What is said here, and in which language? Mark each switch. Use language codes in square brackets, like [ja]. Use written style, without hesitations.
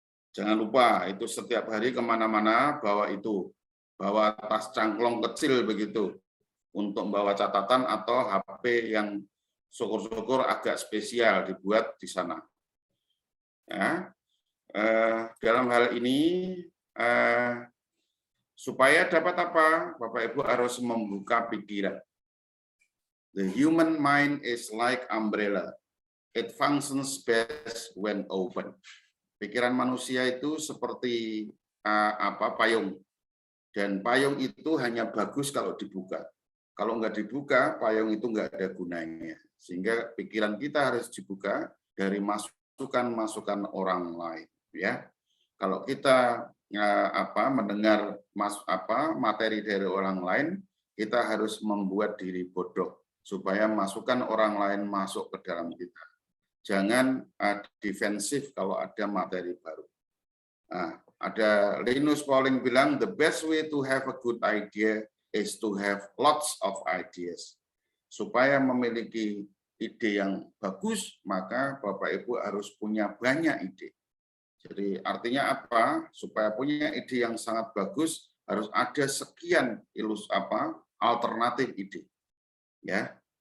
[id] Jangan lupa itu setiap hari kemana-mana bawa tas cangklong kecil begitu untuk membawa catatan atau HP yang syukur-syukur agak spesial dibuat di sana. Ya. Dalam hal ini supaya dapat apa? Bapak Ibu harus membuka pikiran. [en] The human mind is like umbrella. It functions best when open. [id] Pikiran manusia itu seperti payung. Dan payung itu hanya bagus kalau dibuka. Kalau nggak dibuka, payung itu nggak ada gunanya. Sehingga pikiran kita harus dibuka dari masukan-masukan orang lain. Ya, kalau kita mendengar materi dari orang lain, kita harus membuat diri bodoh supaya masukan orang lain masuk ke dalam kita. Jangan defensif kalau ada materi baru. Nah, ada Linus Pauling bilang, [en] the best way to have a good idea is to have lots of ideas. [id] Supaya memiliki ide yang bagus, maka Bapak Ibu harus punya banyak ide. Jadi artinya apa? Supaya punya ide yang sangat bagus, harus ada sekian alternatif ide. Ya.